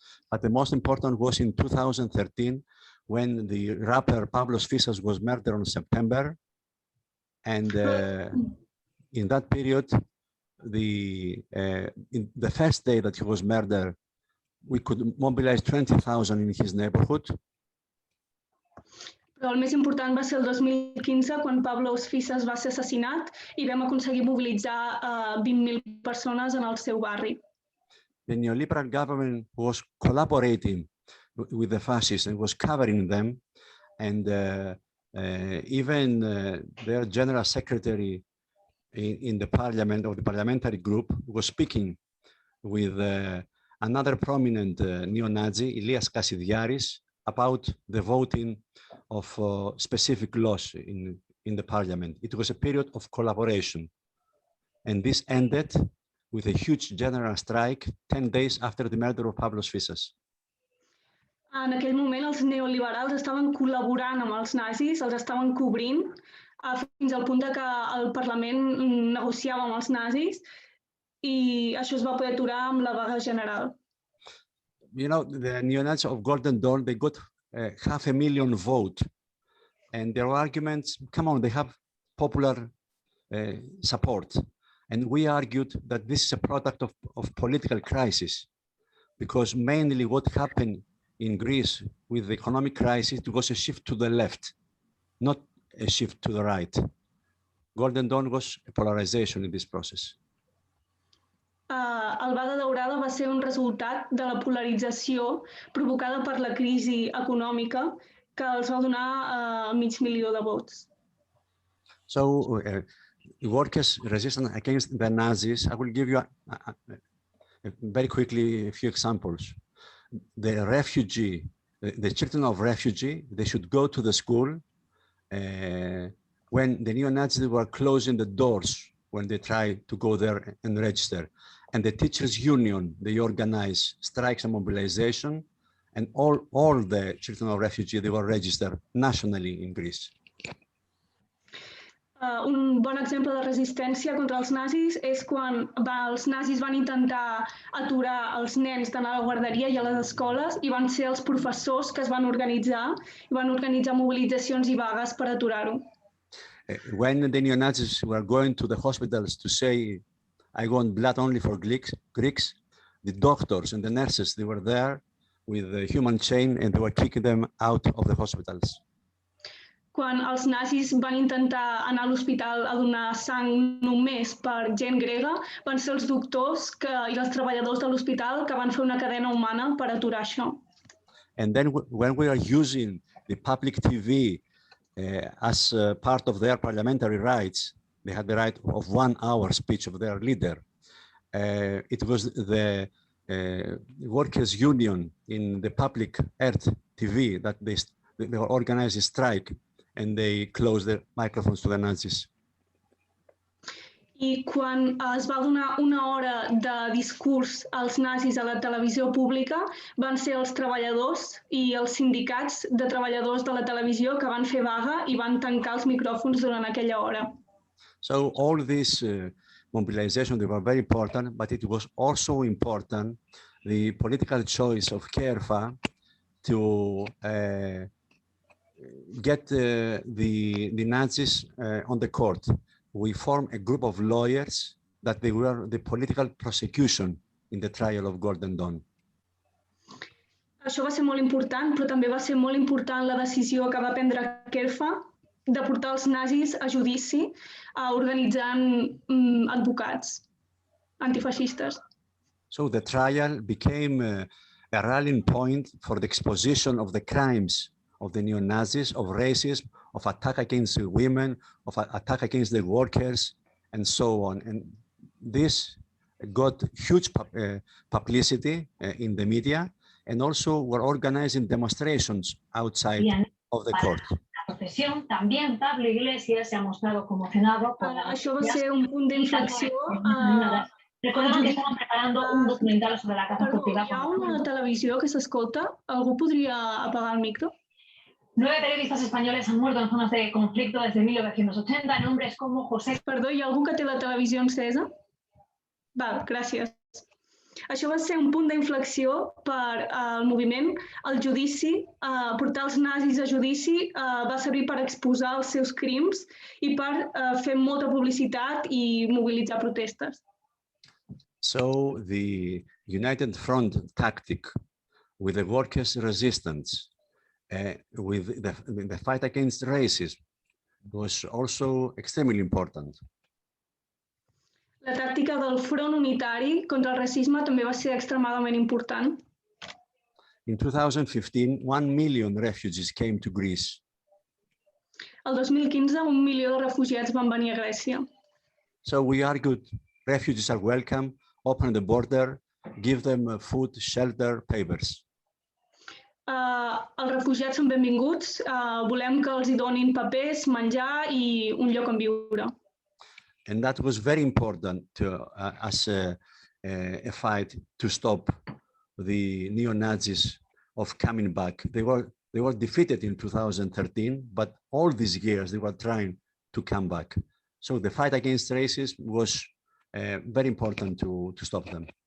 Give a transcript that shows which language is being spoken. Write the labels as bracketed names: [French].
[English] But the most important was in 2013 when the rapper Pablo Fisas was murdered on September, and in that period, in the first day that he was murdered, we could mobilize 20,000 in his neighborhood. [Catalan] Però el més important va ser el 2015, quan Pablo Fisas va ser assassinat i vam aconseguir mobilitzar 20.000 persones en el seu barri. [English] The neoliberal government was collaborating with the fascists and was covering them, and even their general secretary in the parliament, of the parliamentary group, was speaking with another prominent neo-Nazi, Ilias Kasidiaris, about the voting of specific laws in the parliament. It was a period of collaboration, and this ended with a huge general strike 10 days after the murder of Pablo Fisas. [Catalan] En aquell moment els neoliberals estaven col·laborant amb els nazis, els estaven cobrint, fins al punt que el Parlament negociava amb els nazis i això es va poder aturar amb la vaga general. [English] You know, the neo-Nazis of Golden Dawn, they got 500,000 votes, and their arguments, come on, they have popular support. And we argued that this is a product of political crisis, because mainly what happened in Greece with the economic crisis was a shift to the left, not a shift to the right. Golden Dawn was a polarization in this process. [Catalan] El Vaga Daurada va ser un resultat de la polarització provocada per la crisi econòmica que els va donar 500,000 de vots. [English] So, workers' resistance against the Nazis, I will give you very quickly a few examples. The refugee, the children of refugee, they should go to the school when the neo-Nazis were closing the doors when they tried to go there and register. And the teachers' union, they organized strikes and mobilization, and all the children of refugee, they were registered nationally in Greece. [Catalan] Un bon exemple de resistència contra els nazis és quan els nazis van intentar aturar els nens d'anar a la guarderia i a les escoles i van ser els professors que es van organitzar i van organitzar mobilitzacions i vagues per aturar-ho. [English] When the neo-Nazis were going to the hospitals to say, I want blood only for Greeks, the doctors and the nurses, they were there with a human chain and they were kicking them out of the hospitals. [Catalan] Quan els nazis van intentar anar a l'hospital a donar sang només per gent grega, van ser els doctors i els treballadors de l'hospital que van fer una cadena humana per aturar això. [English] And then when we are using the public TV as part of their parliamentary rights, they had the right of 1 hour speech of their leader. It was the workers' union in the public Earth TV that they organized a strike and they closed the microphones to the Nazis. [Catalan] I quan es va donar una hora de discurs als nazis a la televisió pública, van ser els treballadors i els sindicats de treballadors de la televisió que van fer vaga i van tancar els micròfons durant aquella hora. [English] So all this mobilization, they were very important, but it was also important the political choice of KERFA to get the Nazis on the court. We formed a group of lawyers that they were the political prosecution in the trial of Golden Dawn. [Catalan] Això va ser molt important, però també va ser molt important la decisió que va prendre KERFA de portar els nazis a judici organitzant advocats antifeixistes. [English] So the trial became a rallying point for the exposition of the crimes of the neo-Nazis, of racism, of attack against women, of attack against the workers, and so on. And this got huge publicity in the media, and also were organizing demonstrations outside of the court. [Spanish] También Pablo Iglesias se ha mostrado conmocionado por [Catalan] Això va ser un punt d'inflexió. Recordem que estaven [Spanish] preparando un documental sobre la caza furtiva. [Catalan] Hi ha una televisió que s'escolta? Algú podria apagar el micro? [Spanish] 9 periodistas españoles han muerto en zonas de conflicto desde 1980, nombres como José... [Catalan] Perdó, hi ha algú que té la televisió encesa? Val, gràcies. Això va ser un punt d'inflexió per al moviment. El judici, portar els nazis a judici, va servir per exposar els seus crims i per fer molta publicitat i mobilitzar protestes. [English] So the United Front tactic with the workers' resistance, with the fight against racism, was also extremely important. [Catalan] La tàctica del front unitari contra el racisme també va ser extremadament important. [English] In 2015, 1 million refugees came to Greece. [Catalan] El 2015, 1 milió de refugiats van venir a Grècia. [English] So we argued refugees are welcome, open the border, give them food, shelter, papers. [Catalan] Els refugiats són benvinguts, volem que els hi donin papers, menjar i un lloc on viure. [English] And that was very important as a fight to stop the neo-Nazis of coming back. They were defeated in 2013, but all these years they were trying to come back. So the fight against racism was very important to stop them.